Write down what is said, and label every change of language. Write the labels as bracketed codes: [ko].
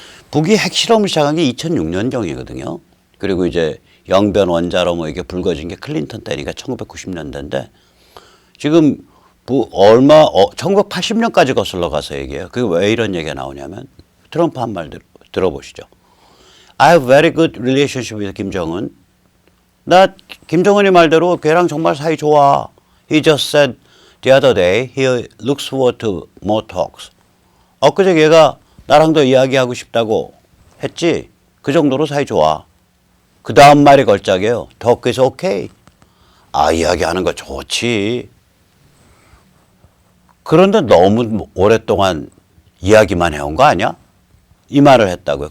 [ko] 북이 핵실험을 시작한 게 2006년경이거든요. 그리고 이제 영변 원자로 뭐 이게 불거진 게 클린턴 때니까 1990년대인데 지금 1980년까지 거슬러 가서 얘기해요. 그게 왜 이런 얘기가 나오냐면 트럼프 한 말 들어보시죠. [en] I have very good relationship with 김정은. [ko] 나 김정은이 말대로 걔랑 정말 사이 좋아. [en] He just said the other day he looks forward to more talks. [ko] 엊그제 걔가 나랑 더 이야기하고 싶다고 했지. 그 정도로 사이 좋아. 그 다음 말이 걸작이에요. [en] Talk is okay. [ko] 이야기하는 거 좋지. 그런데 너무 오랫동안 이야기만 해온 거 아니야? 이 말을 했다고요.